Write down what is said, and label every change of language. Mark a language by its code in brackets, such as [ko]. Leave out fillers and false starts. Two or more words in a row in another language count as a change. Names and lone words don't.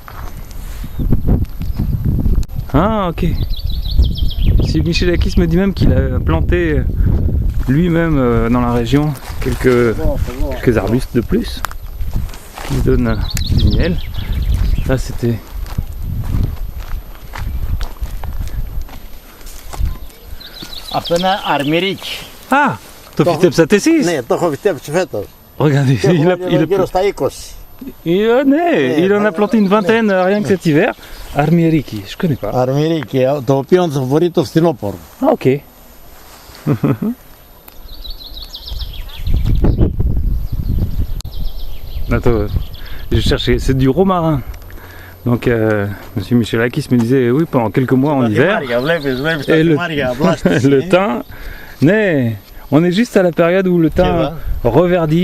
[fr] Ah, ok. M. Michalakis me dit même qu'il a planté lui-même dans la région quelques arbustes de plus qui donnent du miel. Là, c'était... [el] Αυτό είναι αρμυρίκι. Ah, το φυτέψατε εσείς? Ναι, το έχω φυτέψει φέτος. [fr] Regardez, [el] Γύρω στα 20. [fr] Il en a planté une vingtaine rien que cet hiver. Armieriki, je connais pas. [el] Αρμυρίκι, το οποίο θα φορεί το φθινόπωρο. [fr] Ah, ok. Attends, je cherchais, c'est du romarin. Donc, M. Michalakis me disait, oui, pendant quelques mois en hiver, et le thym, mais on est juste à la période où le thym reverdit.